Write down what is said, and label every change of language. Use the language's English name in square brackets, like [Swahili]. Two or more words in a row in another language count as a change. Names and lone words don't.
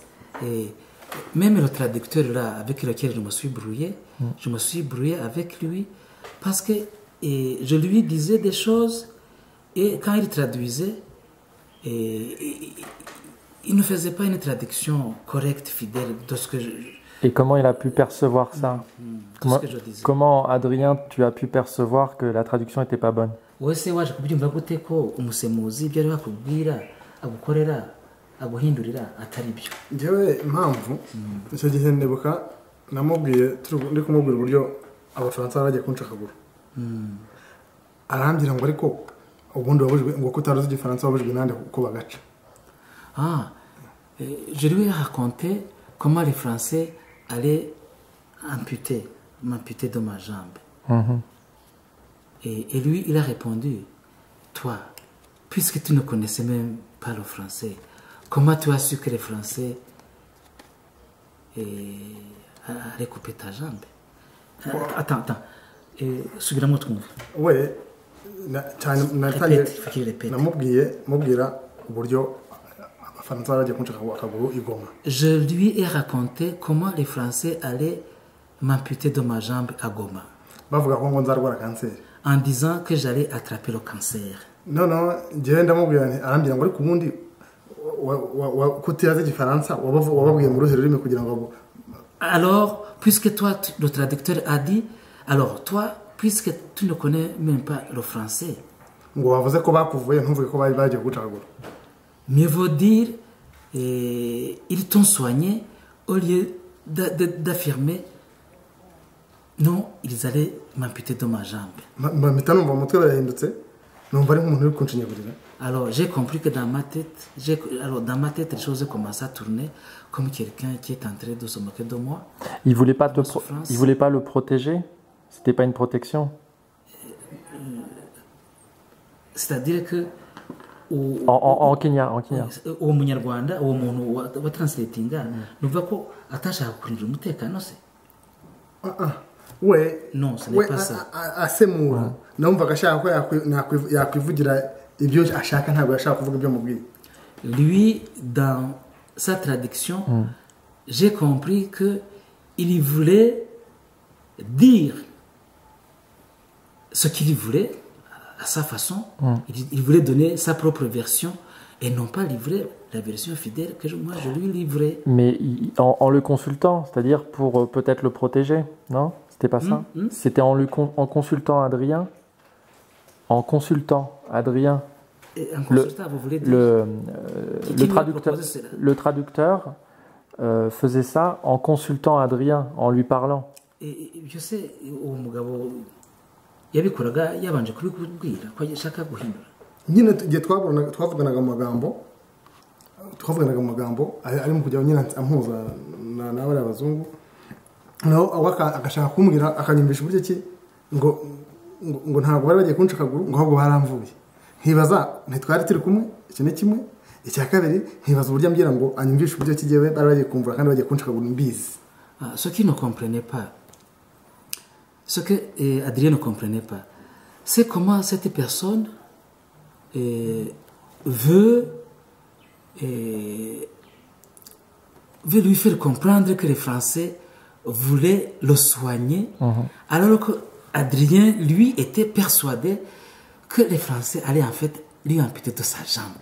[French] Même le traducteur là avec lequel je me suis brouillé avec lui parce que je lui disais des choses et quand il traduisait il ne faisait pas une traduction correcte, fidèle de ce que je... Et comment il a pu percevoir ça? Comment, Adrien, tu as pu percevoir que la traduction n'était pas bonne? Oui, c'est vrai, je peux dire que [Kinyarwanda] umusemuzi ibyo ari bakubwira agukorera aguhindurira atari byo. Njyewe impamvu icyo gihe ndibuka namubwiye ndi kumubwira uburyo abafaransa bagiye kunshakagura. Arambwira ngo ariko ubundi wabujwe ngo kutaruzi igifaransa wabujwe nande uko bagaca. [French] Je lui ai raconté comment les Français allaient m'amputer de ma jambe. Et lui, il a répondu, toi, puisque tu ne connaissais même pas le français, comment tu as su que les Français allaient couper ta jambe? Attends. [Kinyarwanda] Subiramo twumva. We namubwira uburyo abafaransa bagiye kunshaka akaguru igoma. [French] Je lui ai raconté comment les Français allaient m'amputer de ma jambe à Goma. [Kinyarwanda] Bavuga ko ngo nzarwara kanseri. [French] En disant que j'allais attraper le cancer. Non, [Kinyarwanda] njyewe ndamubwira nti arambwira ngo ariko ubundi kutiyaza igifaransa wababwiye mu ruhe rurimi kugira ngo [French] Alors, puisque toi, le traducteur a dit, alors toi, puisque tu ne connais même pas le français, [Kinyarwanda] ngo wavuze ko bakuvuye ntuvuge ko bari bagiye gucagura. [French] mieux vaut dire, ils t'ont soigné au lieu d'affirmer, non, ils allaient m'amputer de ma jambe. [Kinyarwanda] mpita numva mu mutwe barahindutse numva ari nk'umuntu uri kunshinyagurira. [French] Alors, j'ai compris que dans ma tête, les choses commencent à tourner comme quelqu'un qui est en train de se moquer de moi. Il voulait pas souffrance. il voulait pas le protéger. C'était pas une protection. C'est-à-dire que En Kenya, en Kenya. [Kinyarwanda] uwo munyarwanda uwo muntu wa translatinga nuvuga ko atashaka kurindira umutekano se. we [French] Non, ce n'est [Kinyarwanda] we [French] pas ça. [Kinyarwanda] asemura numvaga ashaka ko yakwivugira ibyo ashaka, ntabwo yashaka kuvuga ibyo mubwiye. [French] Lui, dans sa traduction, j'ai compris que il voulait dire ce qu'il voulait à sa façon. Il voulait donner sa propre version et non pas livrer la version fidèle que moi je lui livrais. Mais en le consultant, c'est-à-dire pour peut-être le protéger, non? C'était pas ça? C'était en consultant Adrien. En consultant Adrien. Et en consultant, vous voulez dire le traducteur faisait ça en consultant Adrien, en lui parlant. Et je sais, [Kinyarwanda] uwo mugabo yabikoraga yabanje kubikubwira ko ashaka guhindura. Nyine igihe twavuganaga mu magambo ari mu kujya nyine ampuza n'abari abazungu, naho agashaka kumbwira akanyumvisha uburyo ki ngo ntabwo bari bagiye kunca akaguru, ngo ahubwo baramvuye. Nkibaza ntitwari turi kumwe, iki ni kimwe. Icya kabiri nkibaza uburyo ambwira ngo anyumvishe uburyo ki jyewe bari bagiye kumvura kandi bagiye kunca akaguru mbizi. [French] Ce qui ne comprenait pas, ce que Adrien ne comprenait pas, c'est comment cette personne veut lui faire comprendre que les Français voulaient le soigner, alors que Adrien, lui, était persuadé que les Français allaient en fait lui amputer de sa jambe.